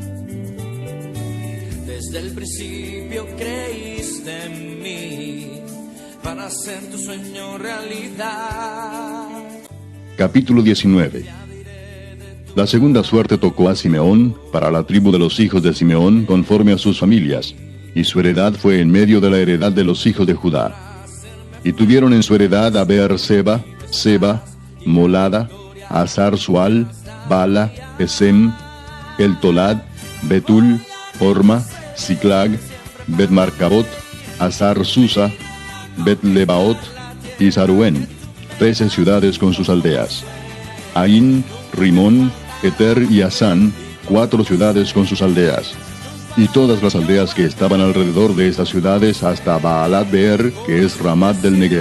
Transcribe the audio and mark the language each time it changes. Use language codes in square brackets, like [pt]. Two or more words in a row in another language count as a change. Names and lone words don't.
[es] Desde el principio creíste en mí, para hacer tu sueño realidad. Capítulo 19. La segunda suerte tocó a Simeón, para la tribu de los hijos de Simeón, conforme a sus familias, y su heredad fue en medio de la heredad de los hijos de Judá. Y tuvieron en su heredad a Beer-seba, Seba, Molada, Hazar-Sual, Bala, Esem, El Tolad, Betul, Horma, Siclag, Bet-Marcabot, Hazar-Susa, Bet-Lebaot y Saruén, 13 ciudades con sus aldeas. Ain, Rimón, Eter y Asán, 4 ciudades con sus aldeas. Y todas las aldeas que estaban alrededor de estas ciudades hasta Baalat Beer, que es Ramat del Negev.